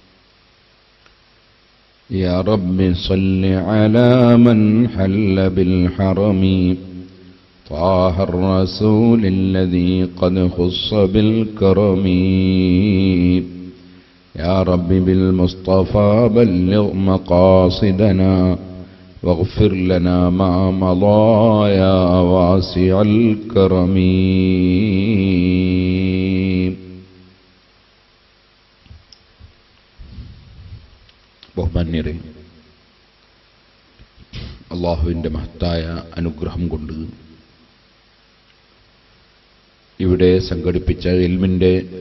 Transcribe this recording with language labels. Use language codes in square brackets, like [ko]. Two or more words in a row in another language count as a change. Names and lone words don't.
[ar] يا رب صل على من حل بالحرم طه الرسول الذي قد خص بالكرم. يا رب بالمصطفى بلغ مقاصدنا واغفر لنا ما مضى يا واسع الكرم. [ml] ബഹുമാന്യരെ, അല്ലാഹുവിൻ്റെ മഹത്തായ അനുഗ്രഹം കൊണ്ട് ഇവിടെ സംഘടിപ്പിച്ച ഇൽമിൻ്റെ